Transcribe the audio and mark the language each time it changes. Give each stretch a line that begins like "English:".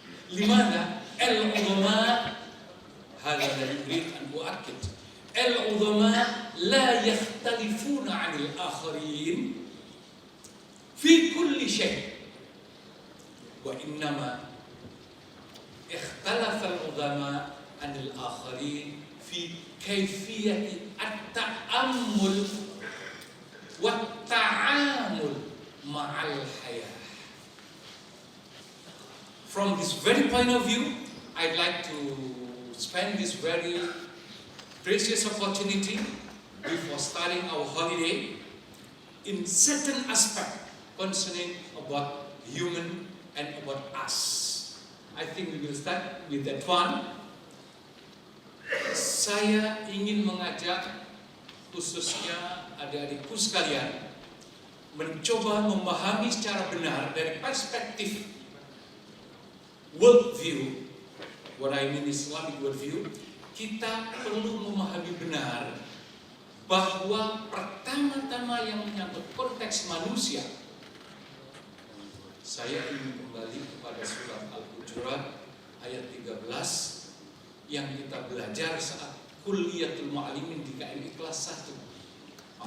Arabic: Limana al-ulama هذا الذي أريد أن أؤكد العظماء لا يختلفون عن الآخرين في كل شيء وإنما اختلف العظماء عن الآخرين في كيفية التأمل والتعامل مع الحياة.
English: From this very point of view, I'd like to spend this very precious opportunity before starting our holiday in certain aspect concerning about human and about us. I think we will start with that one.
Indonesian: Saya ingin mengajak khususnya adik-adikku sekalian mencoba memahami secara benar dari perspektif worldview.
English: What I mean Islamic worldview.
Indonesian: Kita perlu memahami benar bahwa pertama-tama yang menyangkut konteks manusia. Saya ingin kembali kepada surat Al-Hujurat ayat 13 yang kita belajar saat Kulliyatul Mu'allimin di KMI kelas 1.